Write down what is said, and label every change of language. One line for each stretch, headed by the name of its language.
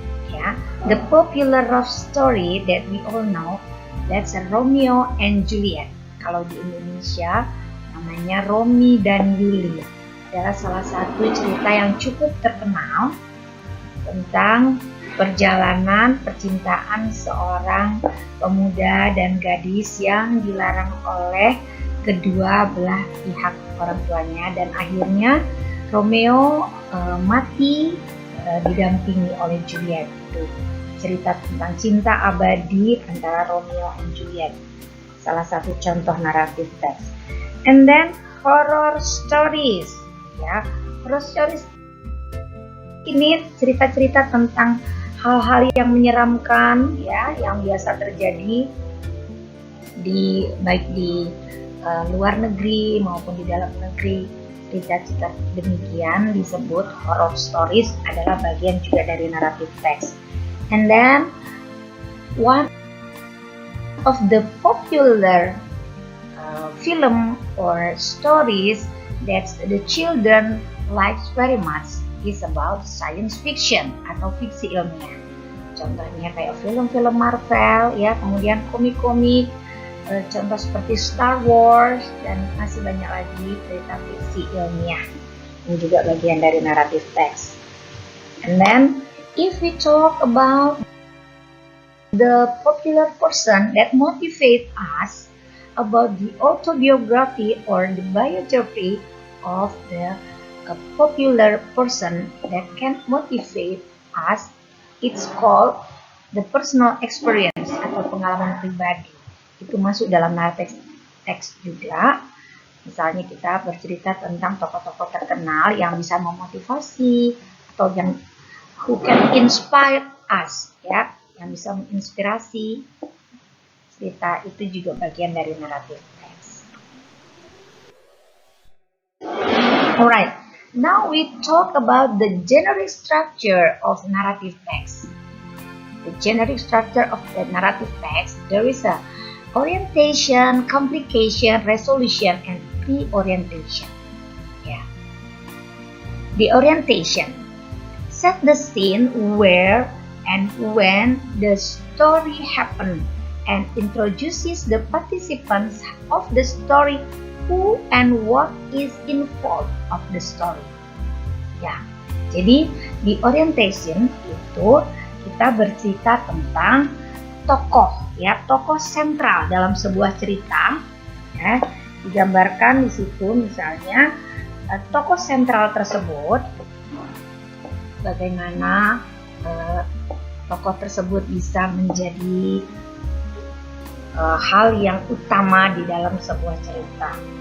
English: Ya, the popular love story that we all know, that's Romeo and Juliet.
Indonesian: Kalau di Indonesia namanya Romi dan Yuli. Adalah salah satu cerita yang cukup terkenal tentang perjalanan percintaan seorang pemuda dan gadis yang dilarang oleh kedua belah pihak orang tuanya, dan akhirnya Romeo mati didampingi oleh Juliet. Itu cerita tentang cinta abadi antara Romeo and Juliet, salah satu contoh naratif teks.
English: And then horror stories.
Indonesian: Ya, horror stories ini cerita-cerita tentang hal-hal yang menyeramkan, ya, yang biasa terjadi baik di luar negeri maupun di dalam negeri. Cerita-cerita demikian disebut horror stories, adalah bagian juga dari naratif teks.
English: And then one of the popular film or stories that the children likes very much is about science fiction
Indonesian: atau fiksi ilmiah. Contohnya kayak film-film Marvel, ya, kemudian komik-komik, contoh seperti Star Wars, dan masih banyak lagi cerita fiksi ilmiah. Ini juga bagian dari naratif teks.
English: And then if we talk about the popular person that motivate us about the autobiography or the biography of the popular person that can motivate us, it's called the personal experience
Indonesian: atau pengalaman pribadi. Itu masuk dalam naratif teks juga. Misalnya kita bercerita tentang tokoh-tokoh terkenal yang bisa memotivasi atau yang
English: who can inspire us,
Indonesian: ya, yang bisa menginspirasi. Cerita itu juga bagian dari naratif teks.
English: Alright, now we talk about the generic structure of narrative text. The generic structure of the narrative text, there is a orientation, complication, resolution, and pre-orientation. Yeah. The orientation set the scene where and when the story happened and introduces the participants of the story who and what is involved of the story.
Indonesian: Ya, jadi di orientation itu kita bercerita tentang tokoh, ya, tokoh sentral dalam sebuah cerita, ya, digambarkan di situ misalnya tokoh sentral tersebut, bagaimana tokoh tersebut bisa menjadi hal yang utama di dalam sebuah cerita.